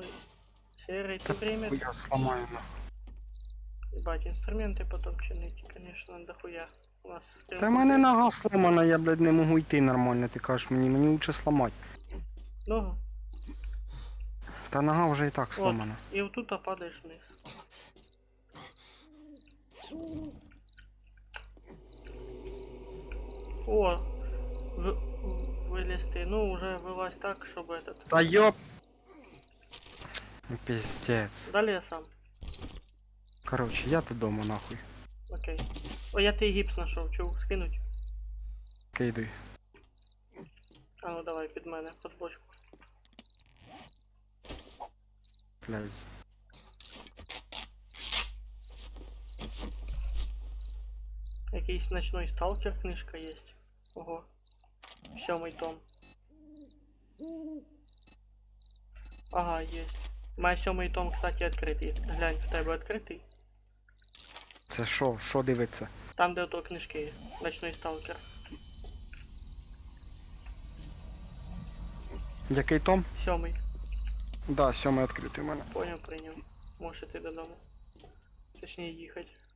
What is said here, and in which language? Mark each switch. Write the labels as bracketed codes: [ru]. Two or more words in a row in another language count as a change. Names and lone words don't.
[ru] Серый, ты время... Я сломаю, нахуй. Ебать, инструменты потом чинить, конечно, дохуя. У нас... [uk] Та в мене нога сломана, я, блядь, не можу йти нормально, ти кажеш мені лучше сломати. Ногу. Та нога вже і так [ru] Вот. [uk] сломана. [ru] И вот тут падаешь вниз. О, вылез ты. Ну, уже вылазь так, чтобы этот... [uk] Та йоп! Ну, пиздец. Далі я сам. Короче, я додому нахуй. Окей. О, я твій гіпс знайшов, чув, скинуть. Кидуй. А ну давай під мене, під бочку. Блядь. Якийсь ночной сталкер книжка є. [ru] Ого. 7 том. Ага, есть. Мой 7 том, кстати, [uk] відкритий. Глянь, в тебе відкритий. Це що? Що дивиться? Там, де ото книжки є. Ночной сталкер. Який том? 7. Да, 7 відкритий у мене. Понял, прийняв. Можеш іти додому. Точніше їхати.